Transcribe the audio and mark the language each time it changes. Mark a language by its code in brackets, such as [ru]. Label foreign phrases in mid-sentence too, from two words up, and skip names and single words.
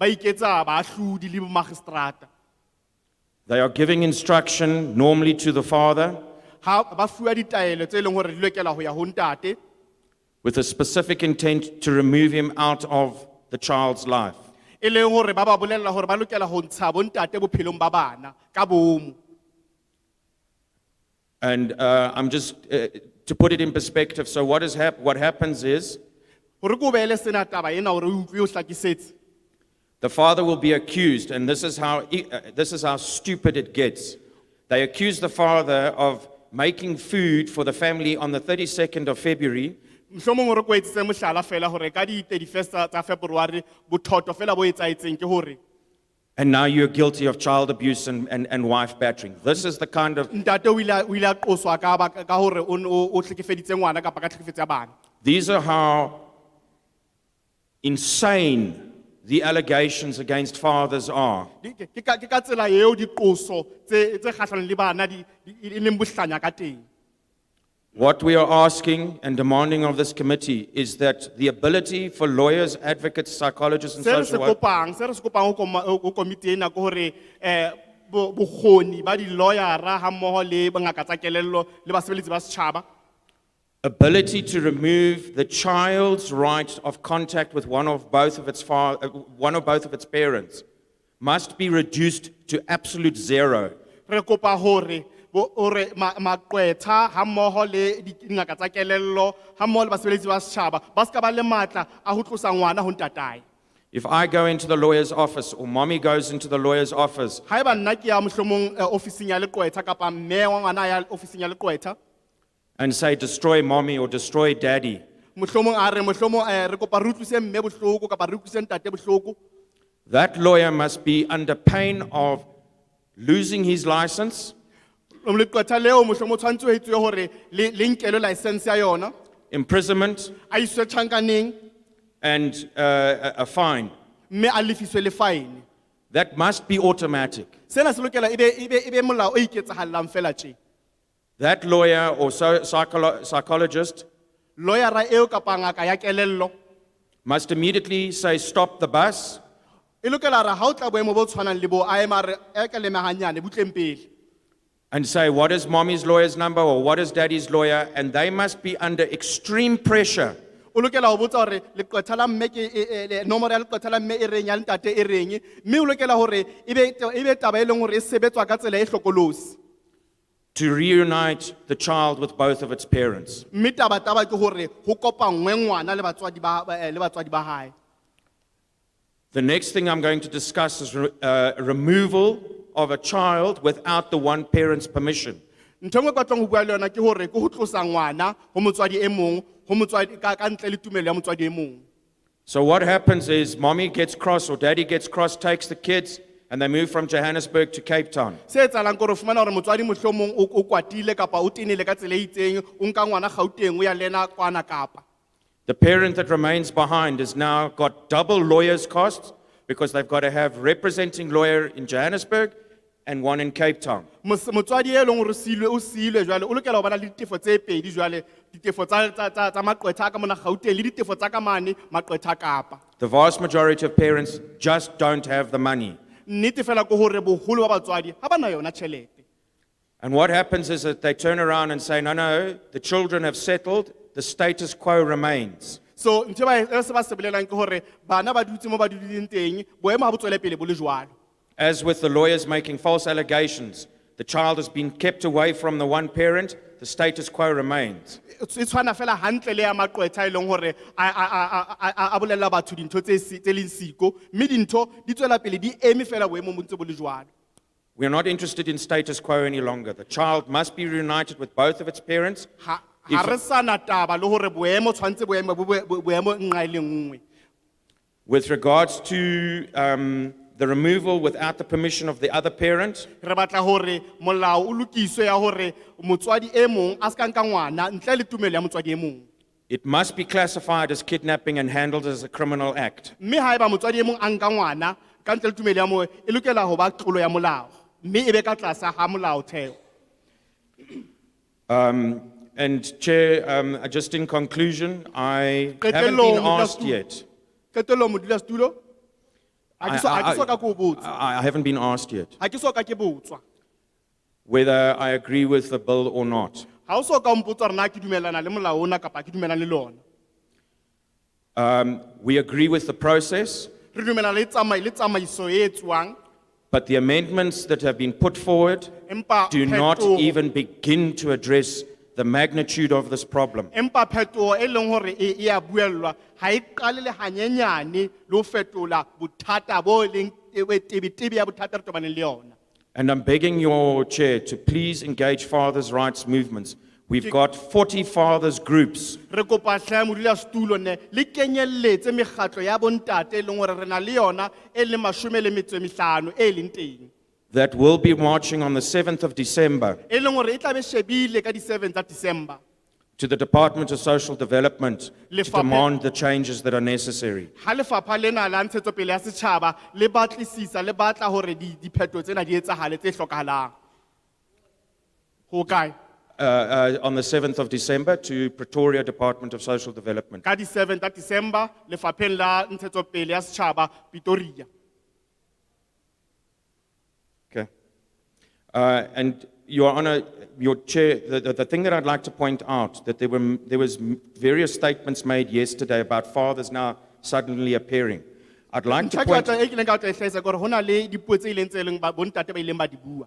[en] They are giving instruction normally to the father with a specific intent to remove him out of the child's life. And I'm just to put it in perspective, so what happens is [st] Hore ko beele sena taba ena hore o utlwe o hlakisetse. [en] the father will be accused, and this is how stupid it gets. They accuse the father of making food for the family on the 32nd of February, [st] Mohlomong hore ko etsetse mohlala fela hore ka di 31st tsa February bothoto fela bo etsaetseng ke hore [en] and now you're guilty of child abuse and wife battering. This is the kind of, [st] ntate o ile a qoswa ka hore o hlekefeditse ngwana kapa ka hlekefetsa bana. [en] these are how insane the allegations against fathers are. [st] Ke ka tsela eo diqoso tse kgahlanong le bana di leng bohlanya ka teng. [en] What we are asking and demanding of this committee is that the ability for lawyers, advocates, psychologists, and [st] Se re [en] social workers [st] se re kopang ho komiti ena ke hore bokgoni ba di lawyera ha mmoho le bangaka tsa kelello le basebeletsi ba setjhaba [en] ability to remove the child's right of contact with one or both of its parents must be reduced to absolute zero. [st] re kopa hore maqwetha ha mmoho le dingaka tsa kelello ha mmoho le basebeletsi ba setjhaba ba ska ba le matla a ho tlosa ngwana ho ntatae. [en] If I go into the lawyer's office or mommy goes into the lawyer's office [st] Haeba nna ke ya mohlomong ofising ya leqwetha kapa mme wa ngwana ya ofising ya leqwetha [en] and say destroy mommy or destroy daddy, [st] mohlomong a re mohlomong re kopa re utlwise mme bohloko kapa re utlwise ntate bohloko, [en] that lawyer must be under pain of losing his license, [st] leqwetha leo mohlomong tshwantse ho etswe hore le nkelo license ya yona, [en] imprisonment, [st] a iswe tjhankaneng [en] and a fine. [st] mme a lefiswe le fine. [en] That must be automatic. [st] Sena se lokela ebe molao o iketsahallang fela tje. [en] That lawyer or psychologist [st] Lawyera eo kapa ngaka ya kelello [en] must immediately say, stop the bus, [st] e lokela re ha o tla boemo bo tshwanang le bo a ema re ekeleme hanyane butleng pele, [en] and say, what is mommy's lawyer's number or what is daddy's lawyer? And they must be under extreme pressure [st] o lokela ho botsa hore leqwetha la mme ke nomoro ya leqwetha la mme e reng ya ntate e reng, mme o lokela hore ebe taba e leng hore e sebetswa ka tsela e hlokolosi. [en] to reunite the child with both of its parents. [st] Mme taba ke hore ho kopangwe ngwana le batswadi ba hae. [en] The next thing I'm going to discuss is removal of a child without the one parent's permission. [st] Ntho e nngwe ka tlong ho bua le yona ke hore ke ho tlosa ngwana ho motswadi e mong ho motswadi ka ntle le tumelo ya motswadi e mong. [en] So what happens is mommy gets cross or daddy gets cross, takes the kids, and they move from Johannesburg to Cape Town. [st] Se etsahalang ke hore o fumana hore motswadi mohlomong o kwatile kapa o tenile ka tsela e itseng, o nka ngwana Gauteng o ya le ena kwana Kapa. [en] The parent that remains behind has now got double lawyers' costs because they've got to have representing lawyer in Johannesburg and one in Cape Town. [st] Motswadi e leng hore o siilwe jwale o lokela ho bana le ditefo tse pedi jwale, ditefo tsa maqwetha ka mona Gauteng le ditefo tsa ka mane maqwetha Kapa. [en] The vast majority of parents just don't have the money. [st] Nnete fela ke hore boholo ba batswadi ha bana yona tjhelete. [en] And what happens is that they turn around and say, no, the children have settled, the status quo remains. [st] So ntho ba se ba se bolelang ke hore bana ba dutse mo ba dudileng teng boemo ha bo tswele pele bo le jwalo. [en] As with the lawyers making false allegations, the child has been kept away from the one parent, the status quo remains. [st] E tshwana fela hantle le ya maqwetha e leng hore a bolella batho dintho tse leng siko, mme dintho di tswela pele di eme fela boemo bo ntse bo le jwalo. [en] We are not interested in status quo any longer. The child must be reunited with both of its parents. [st] Ha re sana taba le hore boemo tshwantse boemo nqa le nngwe. [en] With regards to the removal without the permission of the other parent, [st] Re batla hore molao o lokiswe ya hore motswadi e mong a ska nka ngwana ntle le tumelo ya motswadi e mong. it must be classified as kidnapping and handled as a criminal act. Mme haeba motswadi e mong a nka ngwana ka ntle le tumelo ya moo e lokela ho ba tlolo ya molao, mme e be ka tlasa ha molaotheo. [en] And Chair, just in conclusion, I haven't been asked yet. [st] Qetellong modulasetulo, ha ke soka ke o botsa. [en] I haven't been asked yet [st] Ha ke soka ke botswa. [en] whether I agree with the bill or not. [st] Ha o soka o mpotsa hore na ke dumellana le molao ona kapa ke dumellana le lona. [en] We agree with the process, [st] Re dumellana le tsamaiso e etswang, [en] but the amendments that have been put forward [st] empa [en] do not [st] phetoho- [en] even begin to address the magnitude of this problem. [st] Empa phetoho e leng hore e a buellwa ha e qale le hanyenyane le ho fetola bothata bo leng tebe ya bothata re tobaneng le yona. [en] And I'm begging your chair to please engage fathers' rights movements. We've got 40 fathers groups [st] Re kopa hle modulasetulo ne le kenyelletse mekgatlo ya bontate e leng hore re na le yona e leng 15 e leng teng. [en] that will be marching on the 7th of December [st] E leng hore e tla be shebile ka di 7 tsa December. [en] to the Department of Social Development to [st] Lefapha- [en] demand the changes that are necessary. [st] Ha lefapha lena la ntshetsopele ya setjhaba le batlisisa le batla hore diphetho tsena di etsahale tse hlokahalang. Ho kae? [en] On the 7th of December to Pretoria Department of Social Development. [st] Ka di 7 tsa December lefapheng la ntshetsopele ya setjhaba Pretoria. [en] Okay. And Your Honor, your chair, the thing that I'd like to point out, that there was various statements made yesterday about fathers now suddenly appearing. I'd like to point [st] E kileng ka o tla e hlahisa ke hore hona le dipuo tse ileng tse leng bontate ba ileng ba di bua.